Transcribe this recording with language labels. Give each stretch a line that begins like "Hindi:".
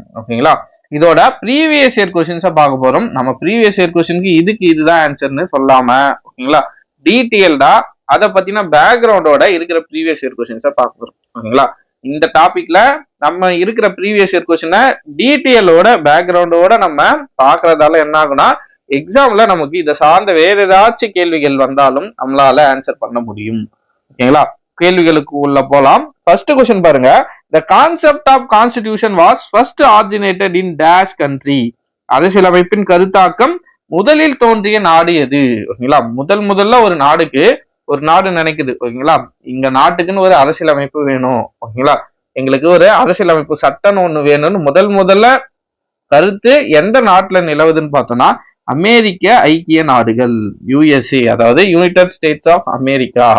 Tamil: ஓகேங்களா, இதோட previous year கொஸ்டின்ஸை பார்க்க போறோம். நம்ம ப்ரீவியஸ் இயர் கொஸ்டினுக்கு இதுதான் ஆன்சர்னு சொல்லாம, ஓகேங்களா, டீட்டெயில்டா அதை பத்தின பேக்ரவுண்டோட இருக்கிற ப்ரீவியஸ் இயர் கொஸ்டின்ஸை பார்க்க போறோம். ஓகேங்களா, இந்த டாபிக்ல நம்ம இருக்கிற ப்ரீவியஸ் இயர் கொஸ்டினை டீட்டெயிலோட பேக்ரவுண்டோட நம்ம பார்க்கறதால என்ன ஆகுனா, எக்ஸாம்ல நமக்கு இதை சார்ந்த வேற ஏதாச்சும் கேள்விகள் வந்தாலும் நம்மளால ஆன்சர் பண்ண முடியும். ஓகேங்களா, கேள்விகளுக்கு உள்ள போலாம். ஃபர்ஸ்ட் கொஸ்டின் பாருங்க.
English: The concept of constitution was first originated in dash country.
Tamil: அரசியலமைப்பின் கருத்தாக்கம் முதலில் தோன்றிய நாடு எது? ஓகேங்களா, முதல்ல ஒரு நாடு நினைக்குது. ஓகேங்களா, இங்க நாட்டுக்குன்னு ஒரு அரசியலமைப்பு வேணும். ஓகேங்களா, எங்களுக்கு ஒரு அரசியலமைப்பு சட்டம் ஒண்ணு வேணும்னு முதல்ல கருத்து எந்த நாட்டுல நிலவுதுன்னு பார்த்தோம்னா, அமெரிக்க ஐக்கிய நாடுகள், யுஎஸ்ஏ, அதாவது யுனைடெட் ஸ்டேட்ஸ் ஆஃப் அமெரிக்கா.